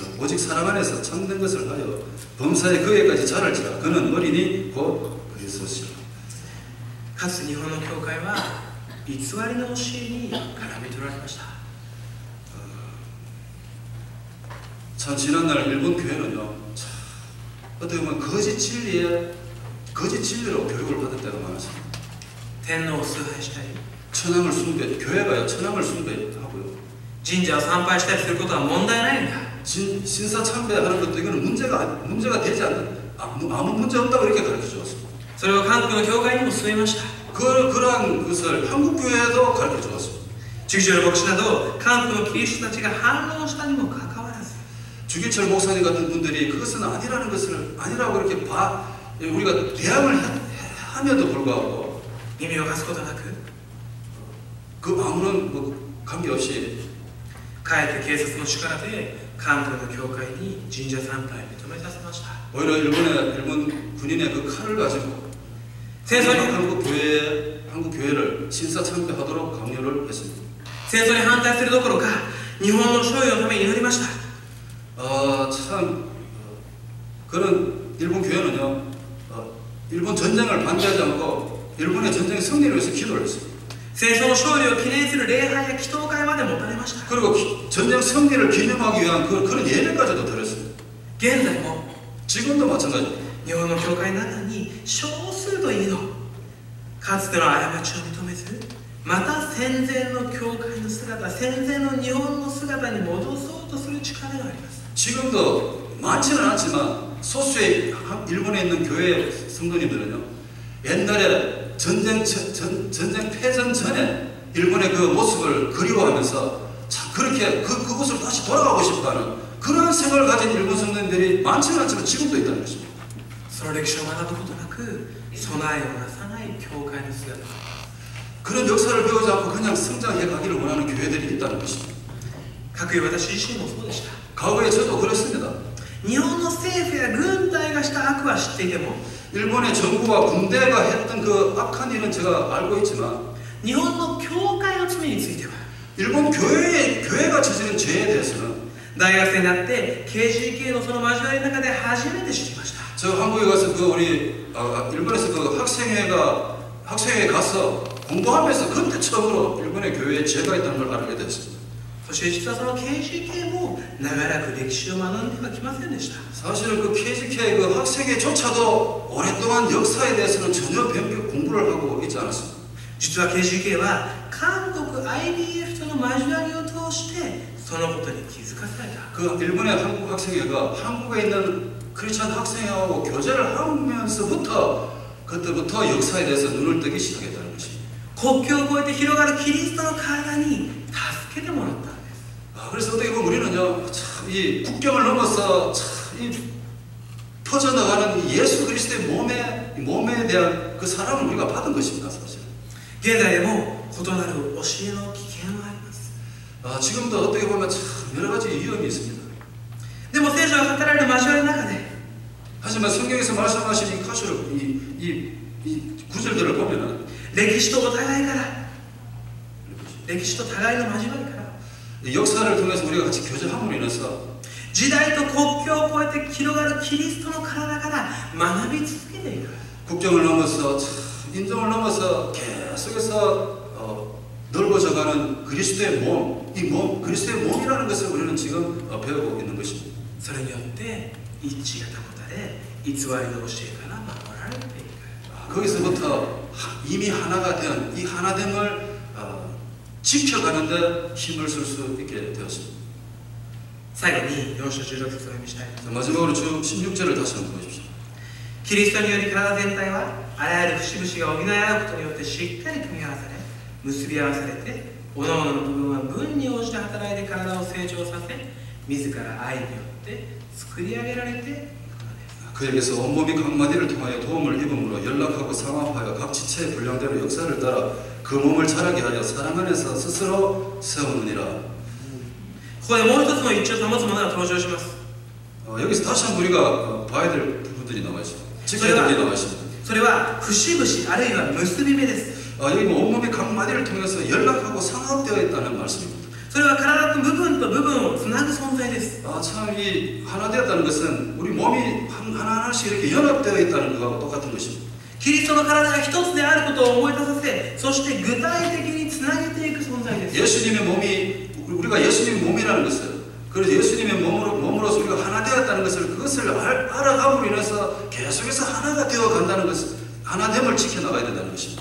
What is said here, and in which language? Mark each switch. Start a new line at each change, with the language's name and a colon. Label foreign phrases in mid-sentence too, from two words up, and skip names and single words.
Korean: 오직 사람 안에서 참된 것을 하여 범사의 그에까지 자랄지라 그는 어린이 곧 그리스도시라.
Japanese: かつて日本の教会は偽りの教えに絡め取られました
Korean: 참 지난날 일본 교회는요 어떻게 보면 거짓 진리로 교육을 받을 때가 많았습니다.
Japanese: 天皇を崇拝したり
Korean: 천황을 교회가요 천황을 숭배하고요
Japanese: 神社を参拝したりすることは問題ないんだ
Korean: 신사 참배하는 것도 이거는 문제가 되지 않는 아무 문제 없다고 이렇게 가르쳐 주었습니다.
Japanese: それを韓国の教会にも進めました
Korean: 그러한 것을 한국 교회에도 가르쳐 주었습니다.
Japanese: 주기철 牧師など韓国のキリストたちが反応したにもかかわらず
Korean: 주기철 목사님 같은 분들이 그것은 아니라고 이렇게 우리가 대항을 함에도 불구하고
Japanese: 耳を貸すことなく
Korean: 그 아무런 관계없이
Japanese: かえって警察の力で韓国の教会に神社参拝を認めさせました
Korean: 오히려 일본 군인의 그 칼을 가지고 한국 교회를 신사 참배하도록 강요를 했습니다.
Japanese: 戦争に反対するどころか日本の勝利のために祈りました
Korean: 참 그런 일본 교회는요 일본 전쟁을 반대하지 않고 일본의 전쟁 승리를 위해서 기도를 했습니다.
Japanese: 戦争の勝利を記念する礼拝や祈祷会まで持たれました
Korean: 그리고 전쟁 승리를 기념하기 위한 그런 예배까지도 드렸습니다.
Japanese: 現在も
Korean: 지금도 마찬가지입니다.
Japanese: 日本の教会の中に少数といえどかつての過ちを認めずまた戦前の教会の姿戦前の日本の姿に戻そうとする力があります
Korean: 지금도 많지는 않지만 소수의 일본에 있는 교회 성도님들은요 옛날에 전쟁 패전 전에 일본의 그 모습을 그리워하면서 참 그렇게 그곳으로 다시 돌아가고 싶다는 그런 생각을 가진 일본 성도님들이 많지는 않지만 지금도 있다는 것입니다.
Japanese: その歴史を学ぶことなく備えをなさない教会の姿
Korean: 그런 역사를 배우지 않고 그냥 성장해 가기를 원하는 교회들이 있다는 것입니다.
Japanese: かくいう私自身もそうでした
Korean: 과거에 저도 그랬습니다.
Japanese: 日本の政府や軍隊がした悪は知っていても
Korean: 일본의 정부와 군대가 했던 그 악한 일은 제가 알고 있지만
Japanese: 日本の教会の罪については
Korean: 일본 교회가 저지른 죄에 대해서는
Japanese: 大学生になって KGK のその交わりの中で初めて知りました
Korean: 저 한국에 가서 일본에서 그 학생회에 가서 공부하면서 그때 처음으로 일본의 교회에 죄가 있다는 걸 알게 됐습니다.
Japanese: そして実はその KGK も長らく歴史を学んではきませんでした
Korean: 사실은 그 KGK 그 학생회조차도 오랫동안 역사에 대해서는 전혀 공부를 하고 있지 않았습니다.
Japanese: 実は KGK は韓国 IDF との交わりを通してそのことに気づかされた
Korean: 그 일본의 한국 학생회가 한국에 있는 크리스찬 학생회하고 교제를 하면서부터 그때부터 역사에 대해서 눈을 뜨기 시작했다는 것입니다.
Japanese: 国境を越えて広がるキリストの体に助けてもらったんです
Korean: 그래서 어떻게 보면 우리는요 참 이 국경을 넘어서 참 이 퍼져나가는 이 예수 그리스도의 몸에 대한 그 사랑을 우리가 받은 것입니다. 사실
Japanese: 現在でも異なる教えの危険はあります
Korean: 지금도 어떻게 보면 참 여러 가지 위험이 있습니다.
Japanese: でも聖書が語られる交わりの中で
Korean: 하지만 성경에서 말씀하신 이 구절들을 보면은
Japanese: 歴史とお互いから歴史と互いの交わりから
Korean: 역사를 통해서 우리가 같이 교제함으로 인해서
Japanese: 時代と国境を越えて広がるキリストの体から学び続けていく。
Korean: 국경을 넘어서 인종을 넘어서 계속해서 넓어져가는 그리스도의 몸, 이 몸, 그리스도의 몸이라는 것을 우리는 지금 배우고 있는 것입니다.
Japanese: それによって一致が保たれ、偽りの教えから守られていく。
Korean: 거기서부터 이미 하나가 된 이 하나됨을 지켜가는데 힘을 쓸 수 있게 되었습니다.
Japanese: 最後に4章16節をお読みしたいと思います。
Korean: 마지막으로 16절을 다시 한번 보십시오.
Japanese: キリストにより体全体はあらゆる節々が補い合うことによってしっかり組み合わされ、結び合わされて、各々の部分は分に応じて働いて体を成長させ、自ら愛によって作り上げられていくのです。
Korean: 그에게서 온몸이 각 마디를 통하여 도움을 입음으로 연락하고 상합하여 각 지체의 분량대로 역사를 따라 그 몸을 자라게 하여 사랑 안에서 스스로 세우느니라.
Japanese: ここでもう一つの一致を保つものが登場します。
Korean: 여기서 다시 한번 우리가 봐야 될 부분들이 나와 있습니다. 지켜야 될 게 나와 있습니다.
Japanese: それは節々あるいは結び目です。
Korean: 여기 온몸이 각 마디를 통해서 연락하고 상합되어 있다는 말씀입니다.
Japanese: それは体の部分と部分をつなぐ存在です。
Korean: 참 이 하나 되었다는 것은 우리 몸이 하나하나씩 이렇게 연합되어 있다는 것과 똑같은 것입니다.
Japanese: キリストの体が一つであることを思い出させ、そして具体的につなげていく存在です。
Korean: 예수님의 몸이 우리가 예수님의 몸이라는 것을 그래서 예수님의 몸으로서 우리가 하나 되었다는 것을 그것을 알아감으로 인해서 계속해서 하나가 되어 간다는 것을 하나됨을 지켜나가야 된다는 것입니다.